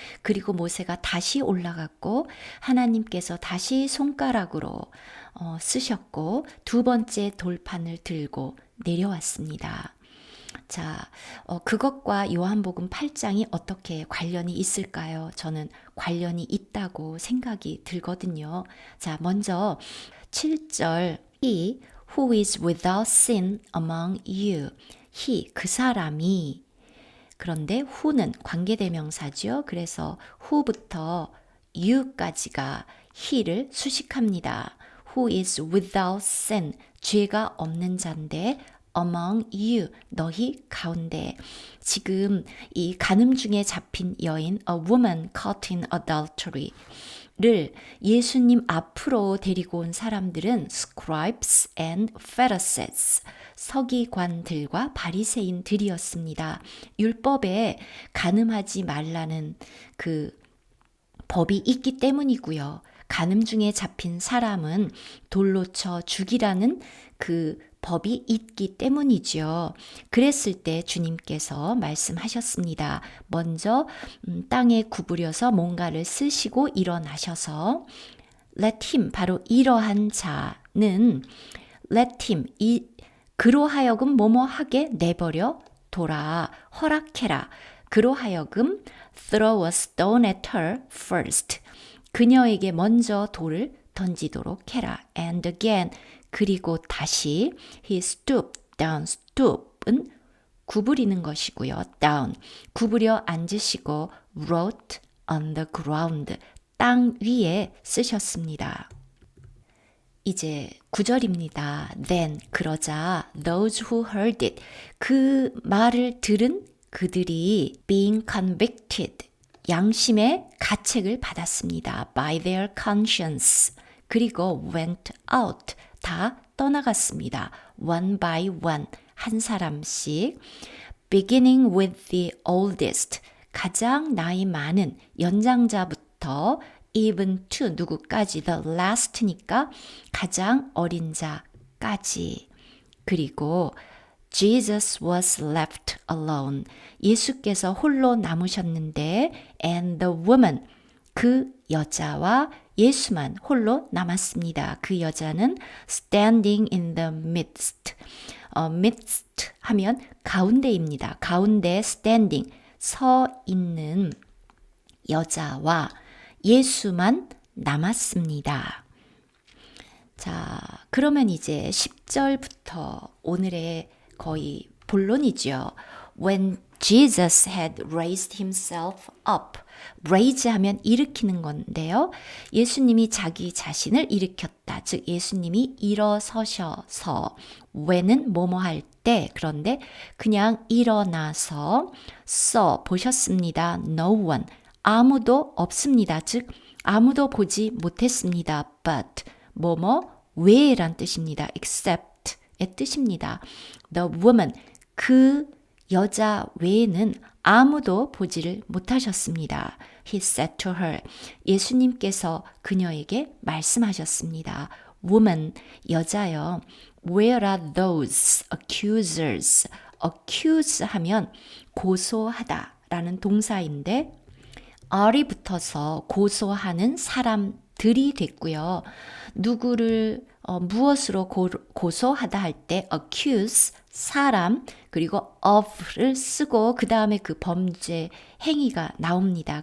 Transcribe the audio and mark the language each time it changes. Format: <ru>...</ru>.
<ko>그리고 모세가 다시 올라갔고 하나님께서 다시 손가락으로 쓰셨고 두 번째 돌판을 들고 내려왔습니다. 자, 그것과 요한복음 8장이 어떻게 관련이 있을까요? 저는 관련이 있다고 생각이 들거든요. 자, 먼저 7절</ko> <en>He who is without sin among you.</en> <ko>He, 그 사람이 그런데 who는 관계대명사죠. 그래서 who부터 you까지가 he를 수식합니다.</ko> <en>Who is without sin,</en> <ko>죄가 없는 자인데</ko> <en>among you,</en> <ko>너희 가운데. 지금 이 간음 중에 잡힌 여인,</ko> <en>a woman caught in adultery</en> <ko>를 예수님 앞으로 데리고 온 사람들은</ko> <en>scribes and pharisees,</en> <ko>서기관들과 바리새인들이었습니다. 율법에 간음하지 말라는 그 법이 있기 때문이고요. 간음 중에 잡힌 사람은 돌로 쳐 죽이라는 그 법이 있기 때문이죠. 그랬을 때 주님께서 말씀하셨습니다. 먼저 땅에 구부려서 뭔가를 쓰시고 일어나셔서</ko> <en>let him,</en> <ko>바로 이러한 자는 let him, 그로 하여금 뭐뭐 하게 내버려 둬라, 허락해라. 그로 하여금</ko> <en>throw a stone at her first.</en> <ko>그녀에게 먼저 돌을 던지도록 해라.</ko> <en>And again.</en> <ko>그리고 다시</ko> <en>he stooped down.</en> <ko>stoop은 구부리는 것이고요.</ko> <en>down.</en> <ko>구부려 앉으시고</ko> <en>wrote on the ground.</en> <ko>땅 위에 쓰셨습니다. 이제 9절입니다.</ko> <en>Then</en> <ko>그러자</ko> <en>those who heard it.</en> <ko>그 말을 들은 그들이</ko> <en>being convicted.</en> <ko>양심의 가책을 받았습니다.</ko> <en>by their conscience.</en> <ko>그리고</ko> <en>went out.</en> <ko>다 떠나갔습니다.</ko> <en>one by one.</en> <ko>한 사람씩.</ko> <en>beginning with the oldest.</en> <ko>가장 나이 많은 연장자부터</ko> <en>even to</en> <ko>누구까지</ko> <en>the last</en> <ko>니까 가장 어린 자까지. 그리고</ko> <en>Jesus was left alone.</en> <ko>예수께서 홀로 남으셨는데</ko> <en>and the woman</en> <ko>그 여자와 예수만 홀로 남았습니다. 그 여자는</ko> <en>standing in the midst.</en> <ko>midst 하면 가운데입니다. 가운데 standing 서 있는 여자와 예수만 남았습니다. 자, 그러면 이제 10절부터 오늘의 거의 본론이죠.</ko> <en>When Jesus had raised himself up.</en> <ko>raise 하면 일으키는 건데요. 예수님이 자기 자신을 일으켰다. 즉 예수님이 일어서셔서 when은 뭐뭐 할 때 그런데 그냥 일어나서 보셨습니다.</ko> <en>No one.</en> <ko>아무도 없습니다. 즉 아무도 보지 못했습니다. But 뭐뭐 외에란 뜻입니다. except의 뜻입니다.</ko> <en>The woman</en> <ko>그 여자 외에는 아무도 보지를 못하셨습니다.</ko> <en>He said to her</en> <ko>예수님께서 그녀에게 말씀하셨습니다.</ko> <en>Woman</en> <ko>여자여</ko> <en>Where are those accusers?</en> <ko>accuse 하면 고소하다 라는 동사인데 are이 붙어서 고소하는 사람들이 됐고요. 누구를 무엇으로 고소하다 할 때 accuse 사람 그리고 of를 쓰고 그 다음에 그 범죄 행위가 나옵니다.</ko>